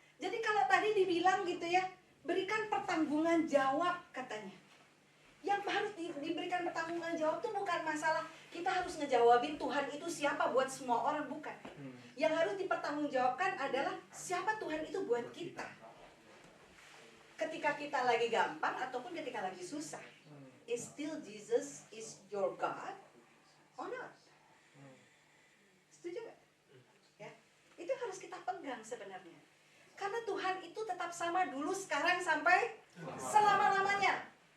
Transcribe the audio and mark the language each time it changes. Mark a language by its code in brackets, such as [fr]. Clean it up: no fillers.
[id] Jadi kalau tadi dibilang gitu ya, berikan pertanggungan jawab katanya. Yang harus diberikan pertanggungan jawab tuh bukan masalah kita harus ngejawabin Tuhan itu siapa buat semua orang, bukan. Yang harus dipertanggungjawabkan adalah siapa Tuhan itu buat kita. Ketika kita lagi gampang ataupun ketika lagi susah. [en] Is still Jesus is your God or not? [id] Setuju gak? Ya, itu harus kita pegang sebenarnya. Karena Tuhan itu tetap sama dulu, sekarang, sampai selama-lamanya.